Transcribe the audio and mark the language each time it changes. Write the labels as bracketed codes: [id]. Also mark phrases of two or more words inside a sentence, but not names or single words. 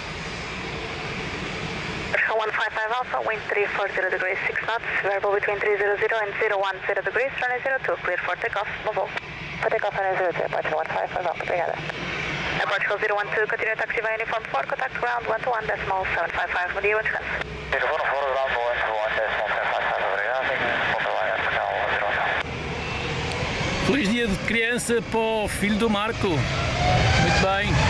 [en] 155 Alpha, wind 340 degrees, 6 knots, variable between 300 and 010 degrees, runway 02, clear for takeoff, move on. For takeoff runway 02, approach 155 Alpha, obrigada. Approach 012, continue taxi by uniform 4, contact ground 121 decimal 755, [pt] bom dia, onde descanso. [en] Uniform 4, ground 121, decimal 755, obrigado. [pt] Feliz dia de criança para o filho do Marco. Muito bem.